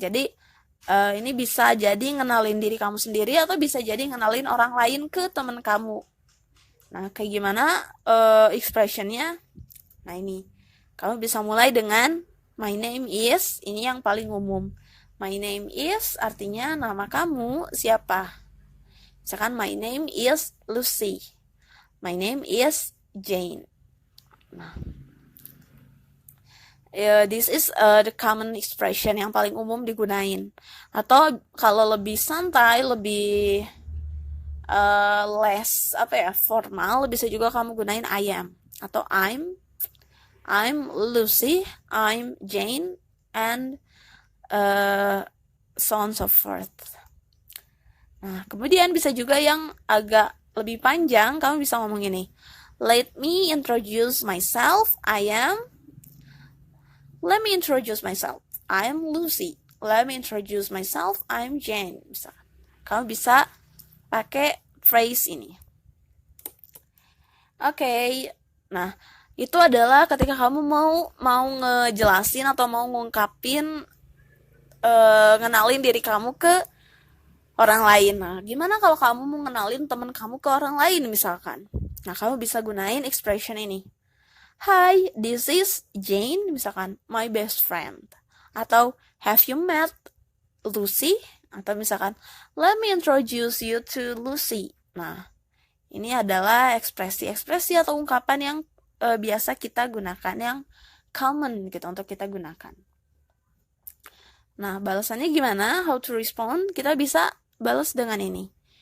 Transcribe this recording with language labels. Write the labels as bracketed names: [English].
[Indonesian] Jadi, ini bisa jadi ngenalin diri kamu sendiri atau bisa jadi ngenalin orang lain ke teman kamu. Nah, kayak gimana expressionnya? Nah, ini. Kamu bisa mulai dengan [English] my name is, [Indonesian] ini yang paling umum. [English] My name is [Indonesian] artinya nama kamu siapa. [English] Misalkan my name is Lucy. My name is Jane. Nah, this is the common expression [Indonesian] yang paling umum digunain. Atau kalau lebih santai, lebih [English] less formal, [Indonesian] bisa juga kamu gunain [English] I am [Indonesian] atau [English] I'm Lucy, I'm Jane, and so on so forth. [Indonesian] Nah, kemudian bisa juga yang agak lebih panjang, kamu bisa ngomong ini. [English] Let me introduce myself. Let me introduce myself. I am Lucy. Let me introduce myself. I'm Jane. Misalkan. [Indonesian] Kamu bisa pakai phrase ini. Oke. Nah, itu adalah ketika kamu mau ngejelasin atau mau ngungkapin ngenalin diri kamu ke orang lain. Nah, gimana kalau kamu mau ngenalin teman kamu ke orang lain misalkan? Nah, kamu bisa gunain expression ini. [English] Hi, this is Jane, misalkan, my best friend. Atau, have you met Lucy? Atau misalkan, let me introduce you to Lucy. [Indonesian] Nah, ini adalah ekspresi-ekspresi atau ungkapan yang biasa kita gunakan, yang common gitu untuk kita gunakan. Nah, balasannya gimana? [English] How to respond? [Indonesian] Kita bisa balas dengan ini.